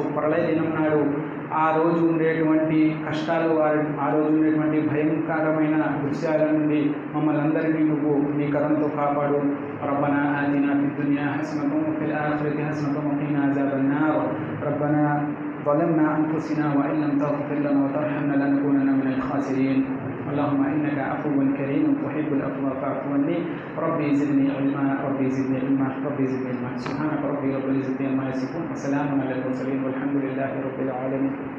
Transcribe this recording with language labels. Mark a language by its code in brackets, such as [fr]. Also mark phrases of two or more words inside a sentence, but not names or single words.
[te] ప్రళయ దినం నాడు ఆ రోజు ఉండేటువంటి కష్టాలు, ఆ రోజు ఉండేటువంటి భయంకరమైన దృశ్యాల నుండి మమ్మల్ని అందరినీ నువ్వు నీ కరుణతో కాపాడు. [ar] ربنా آتنا في الدنيا حسنة وفي الآخرة حسنة وقنا عذاب النار. రబ్బనా ظلمنا أنفسنا وإن لم تغفر لنا وترحمنا لنكونن من الخاسرين. اللهم إنك عفو كريم تحب العفو فاعف عني. ربي زدني علما سبحانك ربي رب العزة عما يصفون وسلام على المرسلين والحمد لله رب العالمين.